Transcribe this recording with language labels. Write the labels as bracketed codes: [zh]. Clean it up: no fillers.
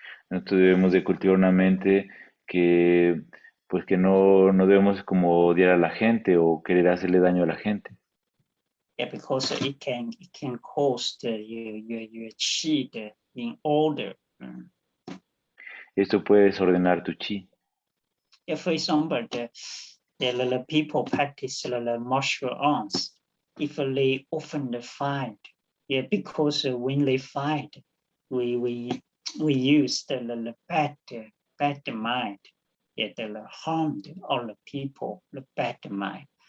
[es] Nosotros debemos de cultivar una mente que, pues, que no debemos como odiar a la gente o querer hacerle daño a la gente. [en] Yeah, because it can cause your chi in order. [es] Esto puede desordenar tu chi. [en] Yeah, for example, the people practice the martial arts. If they often fight, yeah, because when they fight, we use the bad mind, yeah, the harm all the people, the bad mind.